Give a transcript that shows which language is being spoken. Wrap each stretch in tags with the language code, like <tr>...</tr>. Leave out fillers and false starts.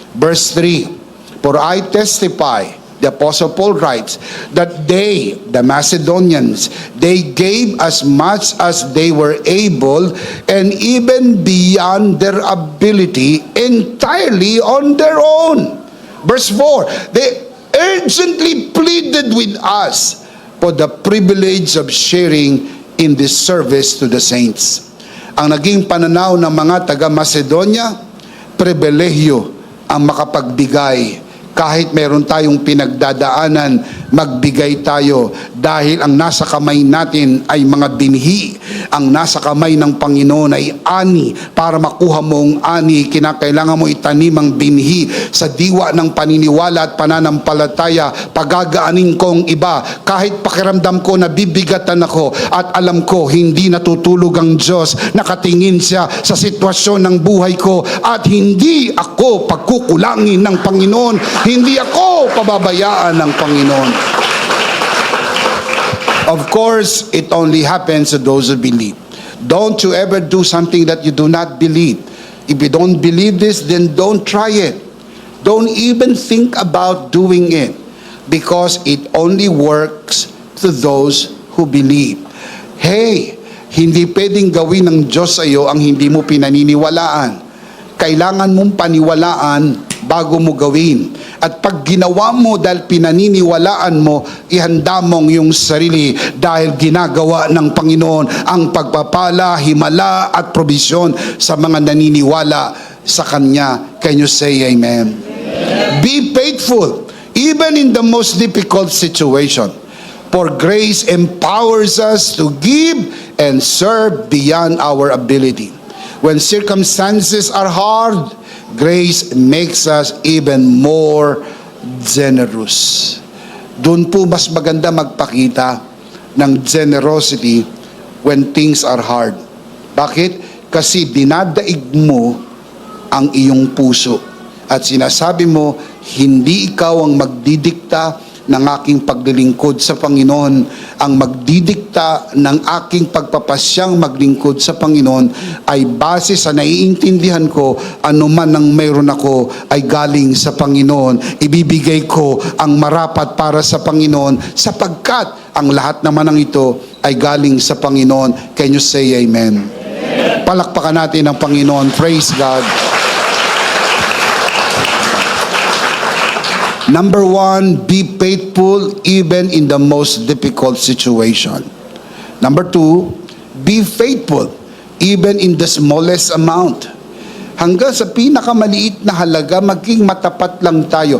<en>Verse 3, for I testify, the Apostle Paul writes, that they, the Macedonians, they gave as much as they were able and even beyond their ability entirely on their own. Verse 4, they urgently pleaded with us for the privilege of sharing in this service to the saints.</en> <tl>Ang naging pananaw ng mga taga-Macedonia, pribilehyo ang makapagbigay. Kahit meron tayong pinagdadaanan, magbigay tayo dahil ang nasa kamay natin ay mga binhi. Ang nasa kamay ng Panginoon ay ani. Para makuha mo ang ani, kinakailangan mo itanim ang binhi sa diwa ng paniniwala at pananampalataya. Pagagaanin ko ang iba kahit pakiramdam ko na bibigatan ako at alam ko hindi natutulog ang Diyos. Nakatingin siya sa sitwasyon ng buhay ko at hindi ako pagkukulangin ng Panginoon. Hindi ako pababayaan ng Panginoon.</tl> <en>Of course, it only happens to those who believe. Don't you ever do something that you do not believe. If you don't believe this, then don't try it. Don't even think about doing it, because it only works to those who believe.</en> <tl>Hey, hindi pwedeng gawin ng Diyos sa iyo ang hindi mo pinaniniwalaan. Kailangan mong paniwalaan bago mo gawin. At pag ginawa mo dahil pinaniniwalaan mo, ihanda mong yung sarili dahil ginagawa ng Panginoon ang pagpapala, himala at probisyon sa mga naniniwala sa Kanya.</tl> <en>Can you say amen? Amen. Be faithful even in the most difficult situation. For grace empowers us to give and serve beyond our ability. When circumstances are hard, grace makes us even more generous.</en> <tl>Doon po mas maganda magpakita ng generosity</tl> <en>when things are hard.</en> <tl>Bakit? Kasi dinadaig mo ang iyong puso. At sinasabi mo, hindi ikaw ang magdidikta ng aking paglilingkod sa Panginoon. Ang magdidikta ng aking pagpapasyang maglingkod sa Panginoon ay base sa naiintindihan ko, anuman ang mayroon ako ay galing sa Panginoon. Ibibigay ko ang marapat para sa Panginoon sapagkat ang lahat naman ng ito ay galing sa Panginoon.</tl> <en>Can you say amen? Amen.</en> <tl>Palakpakan natin ang Panginoon.</tl> <en>Praise God. Number 1, be faithful even in the most difficult situation. Number 2, be faithful even in the smallest amount.</en> <tl>Hanggang sa pinakamaliit na halaga, maging matapat lang tayo.</tl>